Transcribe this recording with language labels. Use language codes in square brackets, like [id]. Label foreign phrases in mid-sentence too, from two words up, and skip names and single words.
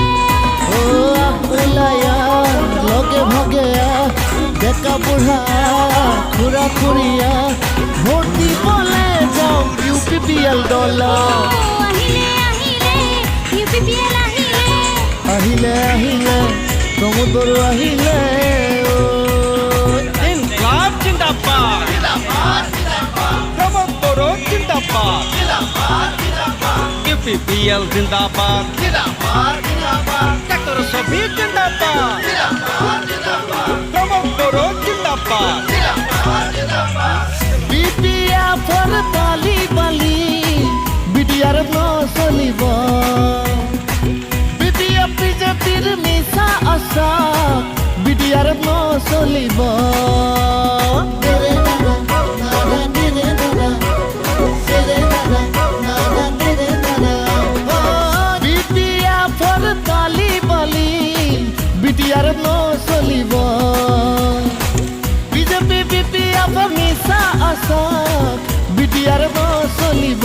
[as] ওলায়া লগে ভাগে ডেকা বুঢ়া খুৰা খুৰীয়া ভোট দিবলে যাওঁ UPPL দল আহিলে আহিলে UPPL আহিলে আহিলে আহিলে প্ৰমোদ বড়ো আহিলে [hi] इनकलाब जिंदाबाद प्रमोद बोरो जिंदाबाद UPPL जिंदाबाद डॉक्टर शफी जिंदाबाद प्रमोद बोरो जिंदाबाद [as] বিপিএফৰ বালি বালি বিটিআৰ নচলিব বিপিএফ বিজেপিৰ মিছা আশা বিটিআৰ নচলিব বিপিএফৰ বালি বালি বিটিআৰ নচলিব বিজেপি বিপিএফ মিছা আশা বিটিআৰ নচলিব